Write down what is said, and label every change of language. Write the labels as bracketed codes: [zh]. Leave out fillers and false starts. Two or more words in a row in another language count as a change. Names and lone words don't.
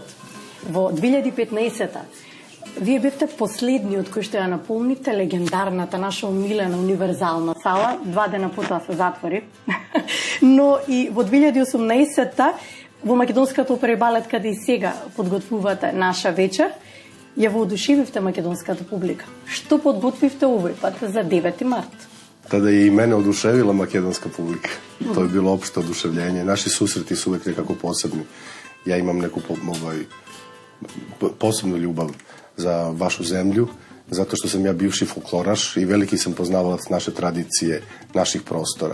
[mk] Во 2015-та вие бевте последниот кој што ја наполните легендарната, наша умилена универзална сала. 2 дена потоа се затвори. Но и во 2018-та во Македонската опера и балет, каде и сега подготвувате Наша вечер, ја воодушевивте македонската публика. Што подготвивте овој пат за 9 март? [sr] Tada je i mene oduševila makedonska publika. To je bilo opšte oduševljenje. Naši susreti su uvek nekako posebni. Ja imam neku posebnu ljubav za vašu zemlju, zato što sam ja bivši folkloraš i veliki sam poznavalac naše tradicije, naših prostora.